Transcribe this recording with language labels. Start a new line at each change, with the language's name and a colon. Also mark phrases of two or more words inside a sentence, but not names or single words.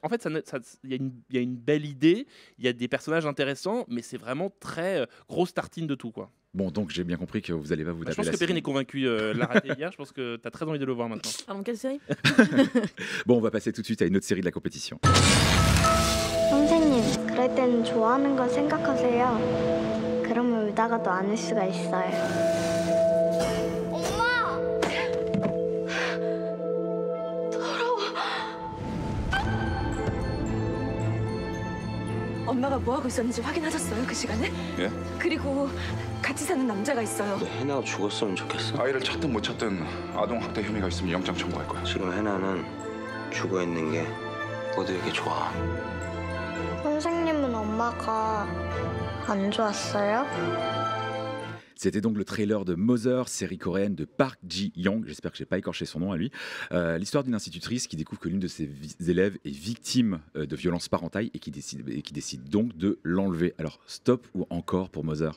French: En fait, il y a une belle idée, il y a des personnages intéressants, mais c'est vraiment très grosse tartine de tout. Quoi. Bon, donc j'ai bien compris que vous allez pas vous Bah, je taper pense la que Perrine série. est convaincue de la rater hier. Je pense que tu as très envie de le voir maintenant. Pardon, quelle série? Bon, on va passer tout de suite à une autre série de la compétition.
Korean: 선생님, 그럴 땐 좋아하는 걸 생각하세요. 그러면 울다가도 안을 수가 있어요. 엄마! 엄마가 뭐 하고 있었는지 확인하셨어요? 그 시간에? 예? 그리고 같이 사는 남자가 있어요. 근데 해나가 죽었으면 좋겠어. 아이를 찾든 못 찾든 아동 학대 혐의가 있으면 영장 청구할 거야. 지금 해나는 죽어 있는 게 모두에게 좋아. 선생님은 엄마가 안 좋았어요?
French: C'était donc le trailer de Mother, série coréenne de Park Ji-young, j'espère que je n'ai pas écorché son nom à lui, l'histoire d'une institutrice qui découvre que l'une de ses élèves est victime de violences parentales et qui décide donc de l'enlever. Alors, stop ou encore pour Mother?